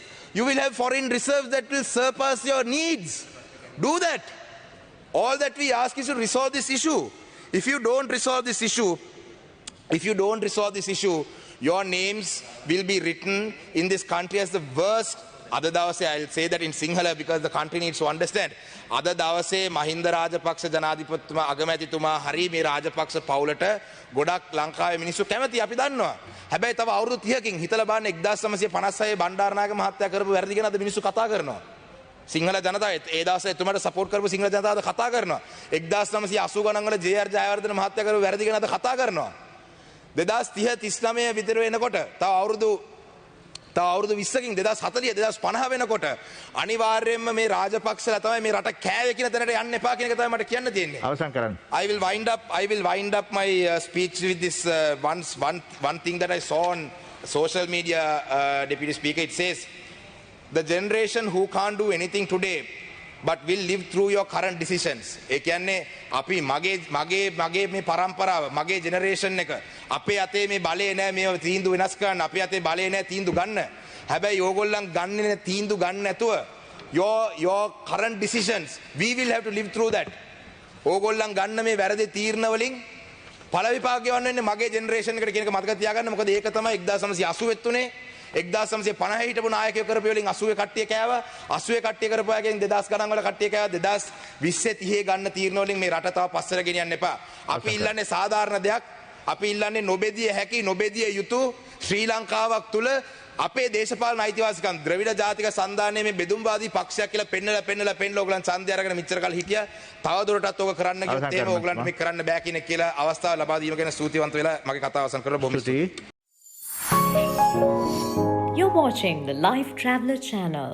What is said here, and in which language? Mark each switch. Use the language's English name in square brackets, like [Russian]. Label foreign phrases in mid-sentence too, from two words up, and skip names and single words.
[English] You will have foreign reserves that will surpass your needs. Do that. All that we ask is to resolve this issue. If you don't resolve this issue, your names will be written in this country as the worst. [Sinhala] අද දවසේ, [English] I'll say that in Sinhala because the country needs to understand. [Sinhala] අද දවසේ Mahinda Rajapaksa ජනාධිපතිතුමා අගමැතිතුමා හරි මේ Rajapaksa පවුලට ගොඩක් ලංකාවේ මිනිස්සු කැමති අපි දන්නවා. හැබැයි තව අවුරුදු 30කින් හිතලා බලන්න 1956 බණ්ඩාරනායක මහත්තයා කරපු වැරදි ගැන අද මිනිස්සු කතා කරනවා. සිංහල ජනතාව ඒ දවසේ එතුමාට සපෝට් කරපු සිංහල ජනතාව කතා කරනවා. 1980 ගණන් වල ජේ.ආර්. ජයවර්ධන මහත්තයා කරපු වැරදි ගැන අද කතා කරනවා. 2030 39 විතර වෙනකොට තව තව අවුරුදු 20කින් 2040 2050 වෙනකොට අනිවාර්යයෙන්ම මේ රාජපක්ෂලා තමයි මේ රට කෑවේ කියන තැනට යන්න එපා කියන එක තමයි මට කියන්න තියෙන්නේ. අවසන් කරන්න. [English] I will wind up my speech with this one thing that I saw on social media, Deputy Speaker. It says, the generation who can't do anything today but will live through your current decisions. [Sinhala] ඒ කියන්නේ අපි මගේ මේ පරම්පරාව මගේ ජෙනරේෂන් එක අපේ අතේ මේ බලය නැහැ මේ තීන්දුව වෙනස් කරන්න අපේ අතේ බලය නැහැ තීන්දුව ගන්න. හැබැයි ඕගොල්ලන් ගන්නේ තීන්දුව ගන්න නැතුව [English] your current decisions we will have to live through that. [Sinhala] ඕගොල්ලන් ගන්න මේ වැරදි තීරණ වලින් ඵල විපාක ගෙවන්න වෙන්නේ මගේ ජෙනරේෂන් එකට කියන එක මතක තියාගන්න. මොකද ඒක තමයි 1980 තුනේ 1950 හිටපු නායකයෝ කරපු වලින් 80 කට්ටිය කෑවා 80 කට්ටිය කරපු අයගෙන් 2000 ගණන් වල කට්ටිය කෑවා 2020 30 ගන්න තීරණ වලින් මේ රට තව පස්සට ගෙනියන්න එපා. අපි ඉල්ලන්නේ සාධාරණ දෙයක්. අපි ඉල්ලන්නේ නොබෙදිය හැකි නොබෙදිය යුතු ශ්‍රී ලංකාවක් තුල අපේ දේශපාලන අයිතිවාසිකම් ද්‍රවිඩ ජාතික සන්ධානයේ මේ බෙදුම්වාදී පක්ෂයක් කියලා පෙන්නලා ඕගලන් ඡන්දය අරගෙන මෙච්චර කල් හිටියා. තව දුරටත් ඕක කරන්න කිව්වොත් එහෙම ඕගලන්ට මේක කරන්න බෑ කියන කියලා අවස්ථාව ලබා දීම ගැන ස්තුතිවන්ත වෙලා මගේ කතාව අවසන් කරලා බොහොම ස්තුතියි. [English] You're watching the Life Traveller channel.